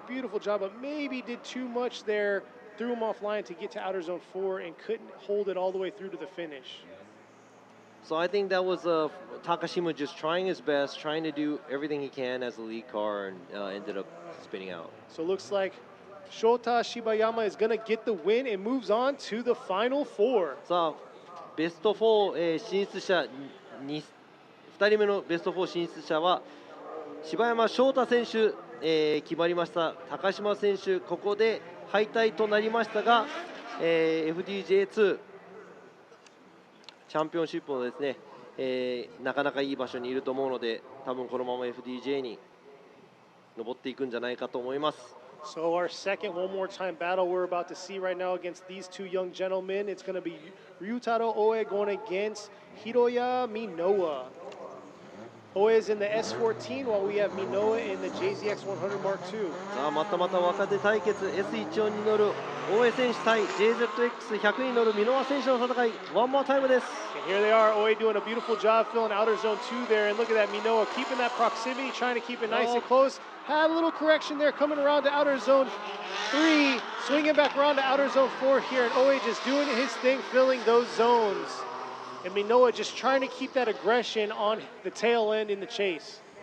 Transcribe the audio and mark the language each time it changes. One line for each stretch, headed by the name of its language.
English: Beautiful job, but maybe did too much there. Threw him offline to get to outer zone 4 and couldn't hold it all the way through to the finish. So I think that was Takashima just trying his best, trying to do everything he can as a lead car, and ended up spinning out. So it looks like Shota Shibayama is going to get the win and moves on to the final 4.
Japanese: さあ、ベスト4、進出者2人目のベスト4進出者は柴山翔太選手、決まりました。高島選手ここで敗退となりましたが、FDJ2 チャンピオンシップのですね、なかなかいい場所にいると思うので、多分このまま FDJ に登っていくんじゃないかと思います。
English: So our second one more time battle we're about to see right now against these two young gentlemen. It's going to be Ryutaro Oe going against Hiroya Minoa. Oe is in the S14 while we have Minoa in the JZX100 Mark II.
Japanese: さあまたまた若手対決 S14 に乗る大江選手対 JZX100 に乗る箕輪選手の戦い、ワンモアタイムです。
English: And here they are, Oe doing a beautiful job filling outer zone 2 there, and look at that Minoa keeping that proximity, trying to keep it nice and close. Had a little correction there, coming around to outer zone 3, swinging back around to outer zone 4 here, and Oe just doing his thing, filling those zones. And Minoa just trying to keep that aggression on the tail end in the chase.